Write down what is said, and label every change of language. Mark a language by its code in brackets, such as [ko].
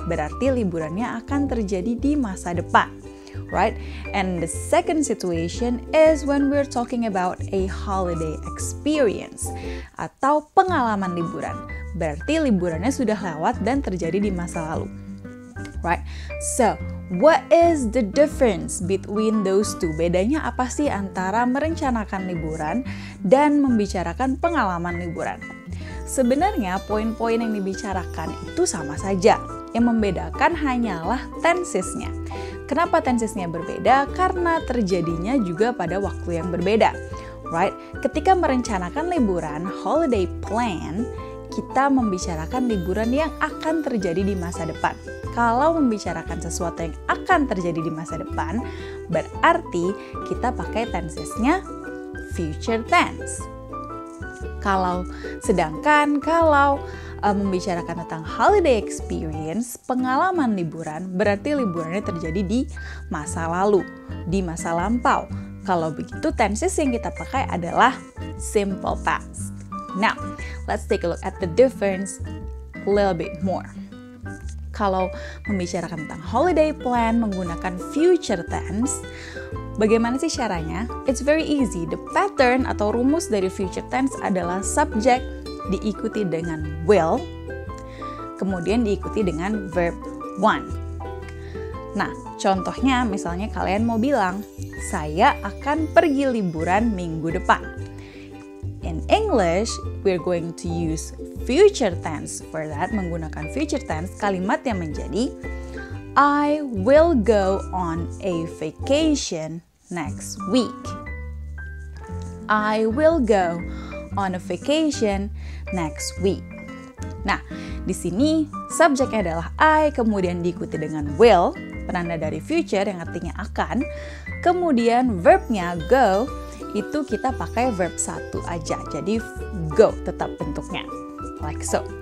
[id] Berarti liburannya akan terjadi di masa depan, [en] right? And the second situation is when we're talking about a holiday experience [id] atau pengalaman liburan. Berarti liburannya sudah lewat dan terjadi di masa lalu, [en] right? So, what is the difference between those two? [id] Bedanya apa sih antara merencanakan liburan dan membicarakan pengalaman liburan? Sebenarnya poin-poin yang dibicarakan itu sama saja. Yang membedakan hanyalah tensesnya. Kenapa tensesnya berbeda? Karena terjadinya juga pada waktu yang berbeda, [en] right? [id] Ketika merencanakan liburan, holiday plan, kita membicarakan liburan yang akan terjadi di masa depan. Kalau membicarakan sesuatu yang akan terjadi di masa depan, berarti kita pakai tensesnya future tense. Sedangkan kalau membicarakan tentang holiday experience, pengalaman liburan, berarti liburannya terjadi di masa lalu, di masa lampau. Kalau begitu, tenses yang kita pakai adalah simple past. [en] Now, let's take a look at the difference a little bit more. [id] Kalau membicarakan tentang holiday plan menggunakan future tense, bagaimana sih caranya? [en] It's very easy. The pattern [id] atau rumus dari future tense adalah subject diikuti dengan will, kemudian diikuti dengan verb want. Nah, contohnya misalnya kalian mau bilang, saya akan pergi liburan minggu depan. [en] In English, we're going to use future tense for that. [id] Menggunakan future tense, kalimatnya menjadi [en] I will go on a vacation next week. I will go on a vacation next week. [id] Nah, di sini subjeknya adalah I, kemudian diikuti dengan will, penanda dari future yang artinya akan, kemudian verbnya go, itu kita pakai verb satu aja, jadi go tetap bentuknya, [en] like so.